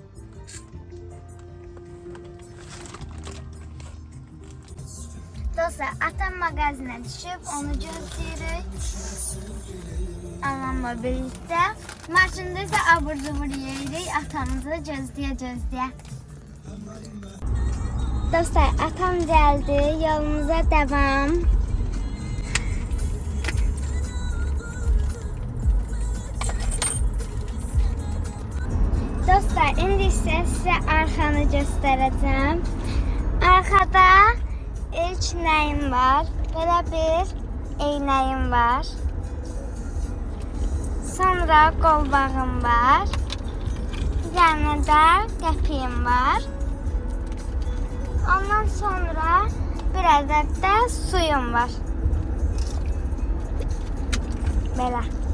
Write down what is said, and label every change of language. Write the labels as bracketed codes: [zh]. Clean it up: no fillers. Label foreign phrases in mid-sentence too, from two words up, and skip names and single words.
[az] Dostlar, atam mağazinə düşüb, onu gözləyirik. Anamla birlikdə. Maşında isə abur-cubur yeyirik, atamızı gözləyə. Dostlar, atam geldi. [tr] Yolumuza devam. Dostlar, indi ise size arkanı göstereceğim. [az] Arkada ilk nəyim var? Böyle bir eynəyim var. Sonra qolbağım var. Yanında qəpiyim var. [tr] Ondan sonra bir adet de suyum var. [az] Belə.